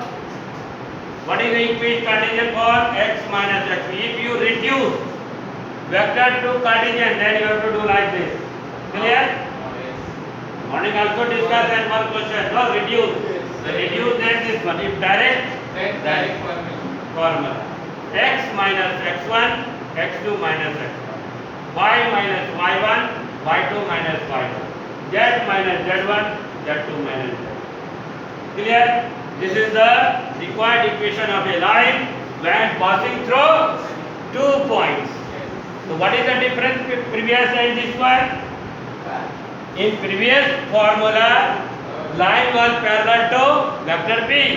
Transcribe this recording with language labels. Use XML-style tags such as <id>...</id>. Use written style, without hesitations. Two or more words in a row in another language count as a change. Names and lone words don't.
<en>What is the equation Cartesian form? X minus x. If you reduce vector to Cartesian, then you have to do like this. Clear? Morning also discuss and one question. No, reduce. So reduce then this one. If direct, Then direct formula. X minus x1, x2 minus x1. Y minus y1, y2 minus y2. Z minus z1, z2 minus z1. Clear? This is the required equation of a line when passing through 2 points. So what is the difference with previous and this one? In previous formula, line was parallel to vector P.</en>